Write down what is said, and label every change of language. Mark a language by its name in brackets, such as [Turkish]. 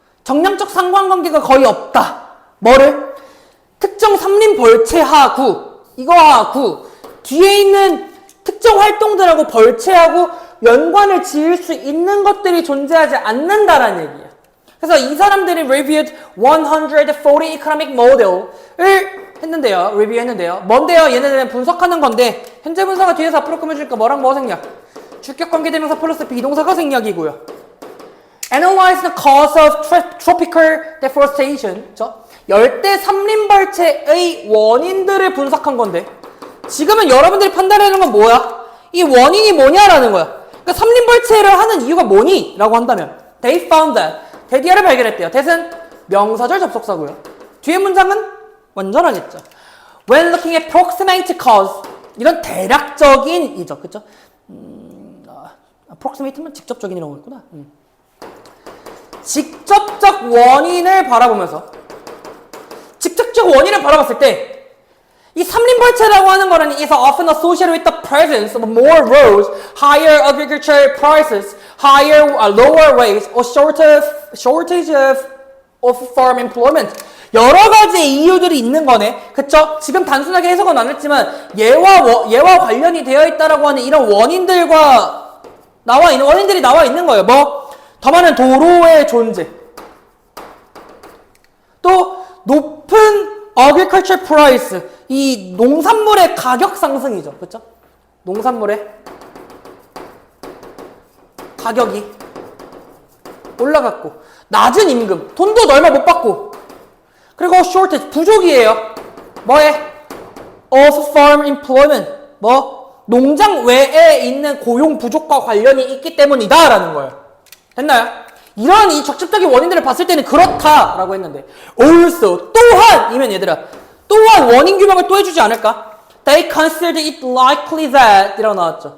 [Korean] 정량적 상관관계가 거의 없다. 뭐를? 특정 삼림벌체하고 이거하고 뒤에 있는 특정 활동들하고 벌체하고 연관을 지을 수 있는 것들이 존재하지 않는다라는 얘기야. 그래서 이 사람들이 [English] reviewed 140 economic model [Korean] 을 했는데요. 리뷰했는데요. 뭔데요? 얘네들은 분석하는 건데 현재 분석은 뒤에서 앞으로 꾸며주니까 뭐랑 뭐 생략? 주격관계대명사 플러스 비동사가 생략이고요. [English] Analyze the cause of tropical deforestation. [Korean] 열대 삼림벌체의 원인들을 분석한 건데 지금은 여러분들이 판단하는 건 뭐야? 이 원인이 뭐냐라는 거야. 그러니까 삼림벌체를 하는 이유가 뭐니? 라고 한다면 [English] They found that. [Korean] 대디아를 발견했대요. that은 명사절 접속사고요. 뒤에 문장은 완전하겠죠. [English] When looking at proximate cause [Korean] 이런 대략적인 이죠. 그쵸? approximate면 직접적인이라고 했구나. 직접적 원인을 바라보면서 직접적 원인을 바라봤을 때 이 삼림벌체라고 하는 거는 [English] is often associated with the presence of more roads, higher agricultural prices, lower wage, or shortage of farm employment. [Korean] 여러 가지 이유들이 있는 거네. 그쵸? 지금 단순하게 해석은 안 했지만 얘와 관련이 되어 있다라고 하는 이런 원인들과 원인들이 나와 있는 거예요. 뭐? 더 많은 도로의 존재. 또 높은 [English] agriculture price, [Korean] 이 농산물의 가격 상승이죠. 그쵸? 농산물의 가격이 올라갔고 낮은 임금, 돈도 얼마 못 받고 그리고 shortage, 부족이에요. 뭐에? [English] of farm employment, [Korean] 뭐? 농장 외에 있는 고용 부족과 관련이 있기 때문이다 라는 거예요. 됐나요? 이런 이 적극적인 원인들을 봤을 때는 그렇다라고 했는데 also, 또한 이면 얘들아 또한 원인 규명을 또 해주지 않을까? [English] They considered it likely that 이라고 나왔죠.